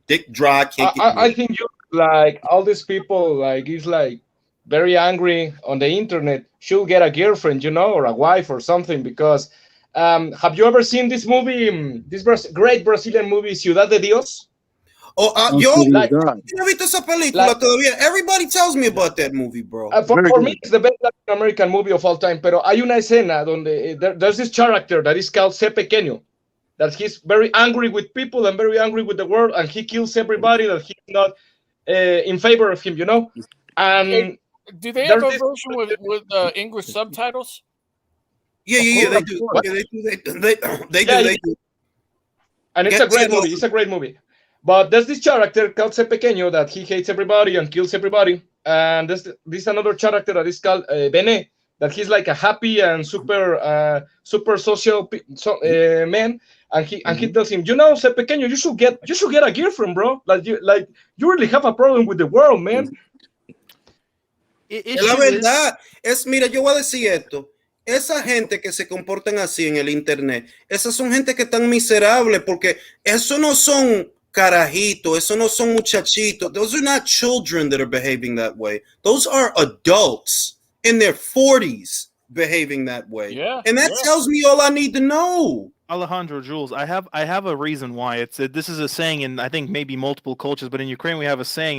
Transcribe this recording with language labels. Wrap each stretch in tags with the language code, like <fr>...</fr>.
<en>Dick dry, can't get I think you like all these people, like, it's like very angry on the internet, should get a girlfriend, you know, or a wife or something, because have you ever seen this movie, great Brazilian movie, Ciudad de Dios?</en> <es>Yo no he visto esa película todavía.</es> <en>Everybody tells me about that movie, bro. For me, it's the best Latin American movie of all time. Pero hay una escena donde there's this character that is called C. Pequeño, that he's very angry with people and very angry with the world, and he kills everybody that he's not in favor of him, you know? And do they have a version with English subtitles? Yeah, they do. They do. And it's a great movie. It's a great movie. But there's this character called C. Pequeño that he hates everybody and kills everybody. And there's another character that is called Bene, that he's like a happy and super social man. And he tells him, you know, C. Pequeño, you should get a girlfriend, bro. Like you really have a problem with the world, man.</en> <es>La verdad es, mira, yo voy a decir esto. Esa gente que se comportan así en el internet, esas son gente que están miserables porque eso no son carajitos, eso no son muchachitos.</es> <en>Those are not children that are behaving that way. Those are adults in their 40s behaving that way. Yeah, and that tells me all I need to know. Alejandro, Jules, I have a reason why. This is a saying in, I think, maybe multiple cultures, but in Ukraine we have a saying.</en>